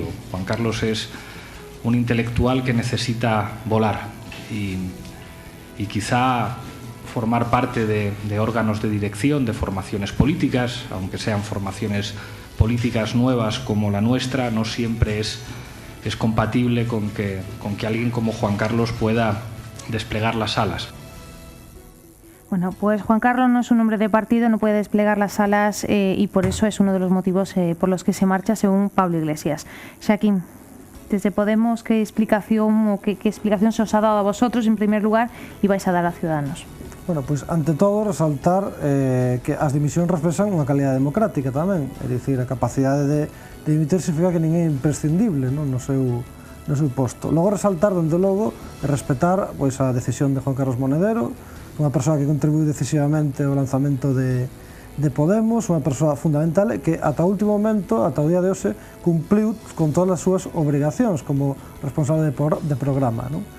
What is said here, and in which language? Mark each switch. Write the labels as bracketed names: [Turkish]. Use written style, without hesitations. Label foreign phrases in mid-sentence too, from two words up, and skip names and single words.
[Spanish] Juan Carlos es un intelectual que necesita volar y quizá formar parte de órganos de dirección, de formaciones políticas, aunque sean formaciones políticas nuevas como la nuestra, no siempre es compatible con que alguien como Juan Carlos pueda desplegar las alas. Bueno, pues Juan Carlos no es un hombre de partido, no puede desplegar las alas y por eso es uno de los motivos por los que se marcha, según Pablo Iglesias. Shaquín, desde Podemos, ¿qué explicación o qué explicación se os ha dado a vosotros en primer lugar y vais a dar a Ciudadanos? [Galician] Bueno, pois ante todo resaltar que as dimisións reflexan unha calidad democrática tamén, é dicir, a capacidade de dimitir significa que ninguén é imprescindible no seu posto. Logo resaltar, dende logo, e respetar pois a decisión de Juan Carlos Monedero, unha persoa que contribuiu decisivamente ao lanzamento de Podemos, unha persoa fundamental que ata o último momento, ata o día de hoxe, cumpliu con todas as súas obrigacións como responsable de programa.